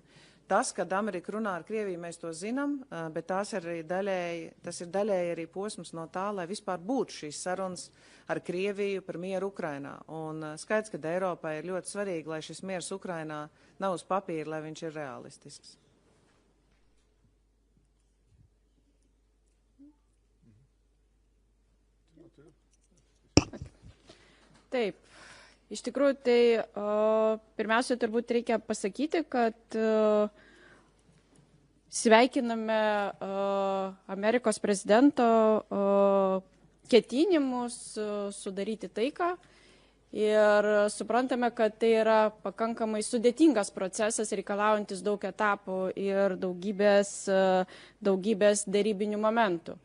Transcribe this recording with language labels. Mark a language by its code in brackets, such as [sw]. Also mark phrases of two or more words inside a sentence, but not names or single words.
[lv] Tas, kad Amerika runā ar Krieviju, mēs to zinām, bet tas ir daļēji arī posms no tā, lai vispār būtu šīs sarunas ar Krieviju par mieru Ukrainā. Un skaidrs, ka Eiropai ir ļoti svarīgi, lai šis miers Ukrainā nav uz papīra, lai viņš ir realistisks. [lt] Taip, iš tikrųjų, tai pirmiausia, turbūt reikia pasakyti, kad sveikiname Amerikos prezidento ketinimus sudaryti taiką ir suprantame, kad tai yra pakankamai sudėtingas procesas, reikalaujantis daug etapų ir daugybės dėrybinių momentų.